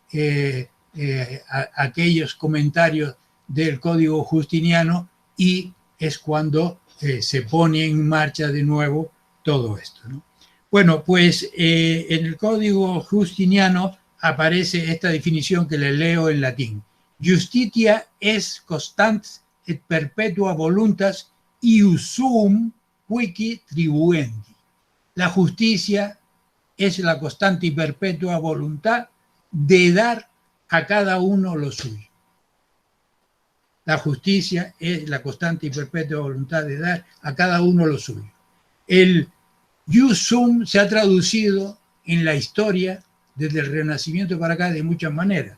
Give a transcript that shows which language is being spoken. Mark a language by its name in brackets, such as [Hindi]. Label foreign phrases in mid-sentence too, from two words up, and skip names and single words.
[Spanish] aquellos comentarios del Código Justiniano, y es cuando se pone en marcha de nuevo todo esto, ¿no? Bueno, pues en el Código Justiniano aparece esta definición que le leo en latín. [Latin] Justitia es constant et perpetua voluntas iusum quici tribuendi. [Spanish] La justicia es la constante y perpetua voluntad de dar a cada uno lo suyo. La justicia es la constante y perpetua voluntad de dar a cada uno lo suyo. El iusum se ha traducido en la historia desde el Renacimiento para acá de muchas maneras.